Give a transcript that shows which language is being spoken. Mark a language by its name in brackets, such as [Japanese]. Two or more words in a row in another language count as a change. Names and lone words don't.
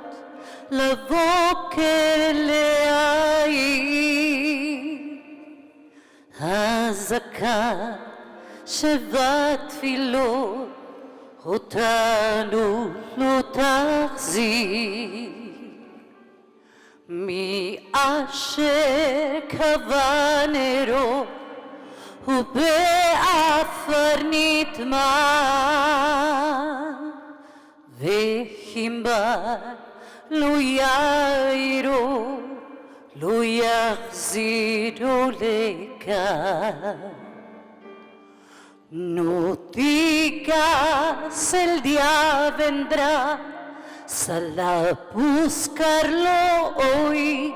[Hebrew] לבוקר להאיר, הזעקה שבתפילות אותנו לא תחזיר, מי אשר קבע נרו ובעפר נטמע, Kimba lo yairo lo yaxiro leka. [Spanish] No digas el día vendrá, sal a buscarlo hoy.